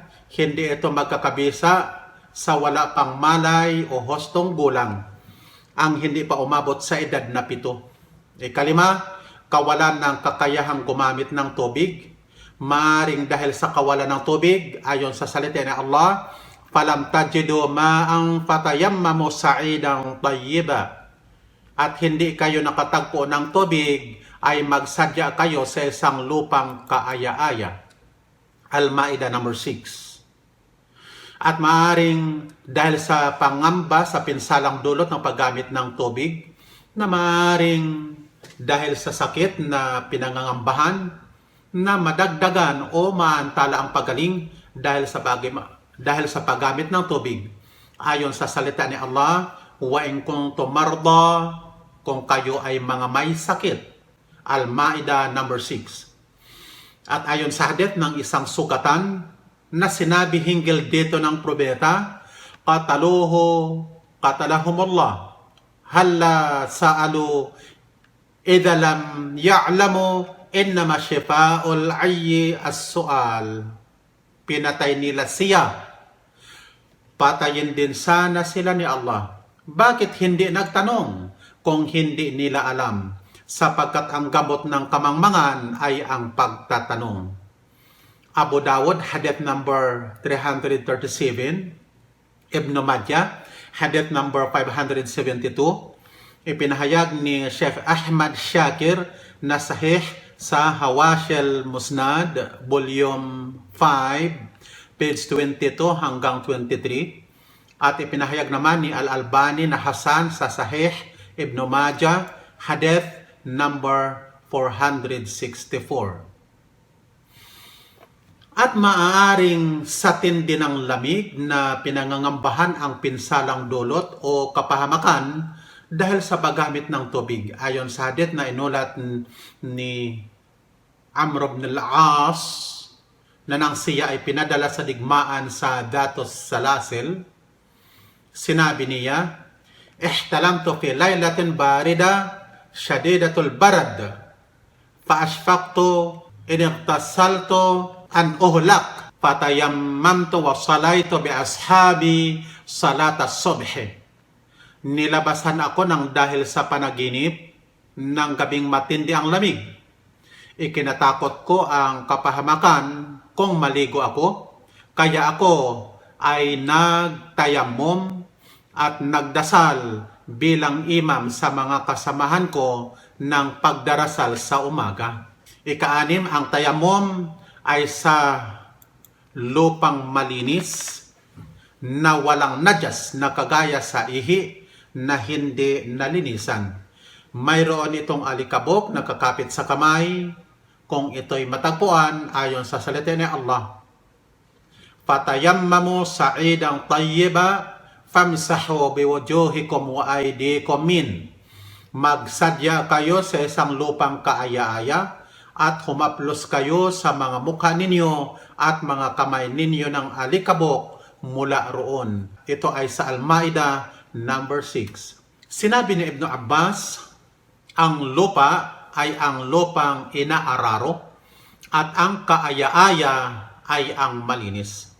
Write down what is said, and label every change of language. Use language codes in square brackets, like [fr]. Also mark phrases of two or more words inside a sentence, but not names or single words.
[tl] Hindi ito magkakabisa sa wala pang malay o hostong gulang ang hindi pa umabot sa edad na 7. Ikalima, kawalan ng kakayahang gumamit ng tubig. Maaring dahil sa kawalan ng tubig, ayon sa salita ni Allah, [ar] فلم تجدوا ماء فتيمموا صعيدا طيبا. [tl] At hindi kayo nakatagpo ng tubig, ay magsadya kayo sa isang lupang kaaya-aya. Al-Ma'idah number 6. At maaring dahil sa pangamba sa pinsalang dulot ng paggamit ng tubig, na maaring dahil sa sakit na pinangangambahan, na madagdagan o maantala ang pagaling dahil sa paggamit ng tubig. Ayon sa salita ni Allah, [ar] وإن كنتم مرضى, [tl] kung kayo ay mga may sakit. Al-Ma'idah number 6. At ayon sa hadith ng isang sugatan na sinabi hinggil dito ng probeta, [ar] قتلهم الله هلا سألوا إذ لم يعلموا إنما شفاء العي السؤال. [tl] Pinatay nila siya. Patayin din sana sila ni Allah. Bakit hindi nagtanong kung hindi nila alam? Sapagkat ang gamot ng kamangmangan ay ang pagtatanong. Abu Dawud, hadith number 337. Ibn Majah, hadith number 572. Ipinahayag ni Sheikh Ahmad Shakir na sahih sa Hawashil Musnad, volume 5, page 22 hanggang 23. At ipinahayag naman ni Al-Albani na Hasan sa Sahih Ibn Majah, hadith number 464. At maaaring sa tindi ng lamig na pinangangambahan ang pinsalang dulot o kapahamakan dahil sa paggamit ng tubig. Ayon sa hadith na inulat ni Amr ibn al-As na nang siya ay pinadala sa digmaan sa Datos Salasil, sinabi niya, [ar] احتلمت في ليلة باردة شديدة البرد فأشفقت إن اغتسلت أن أهلك فتيممت وصليت بأصحابي صلاة الصبح. [tl] Nilabasan ako ng dahil sa panaginip ng gabing matindi ang lamig. Ikinatakot ko ang kapahamakan kung maligo ako, kaya ako ay nagtayammum at nagdasal bilang imam sa mga kasamahan ko ng pagdarasal sa umaga. Ika-6, ang tayammum ay sa lupang malinis na walang najas na kagaya sa ihi na hindi nalinisan. Mayroon itong alikabok na kakapit sa kamay kung ito'y matagpuan ayon sa salita ni Allah. [ar] فتيمموا صعيدا طيبا فامسحوا بوجوهكم وأيديكم من. [tl] Magsadya kayo sa isang lupang kaaya-aya at humaplos kayo sa mga mukha ninyo at mga kamay ninyo ng alikabok mula roon. Ito ay sa Al-Ma'idah number 6. Sinabi ni Ibn Abbas, ang lupa ay ang lupang inaararo at ang kaaya-aya ay ang malinis.